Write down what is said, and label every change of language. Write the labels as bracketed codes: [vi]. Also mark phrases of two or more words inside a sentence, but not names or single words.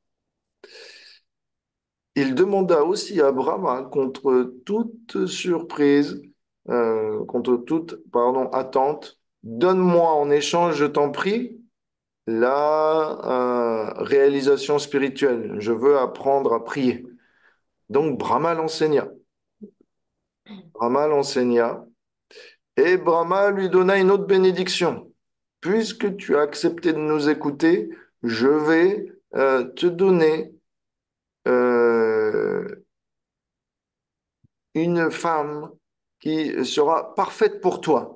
[fr] Il demanda aussi à Brahma, contre toute surprise, contre toute, pardon, attente, donne-moi en échange, je t'en prie, la réalisation spirituelle. Je veux apprendre à prier. Donc Brahma l'enseigna. Brahma l'enseigna et Brahma lui donna une autre bénédiction. Puisque tu as accepté de nous écouter, je vais te donner euh, une femme qui sera parfaite pour toi.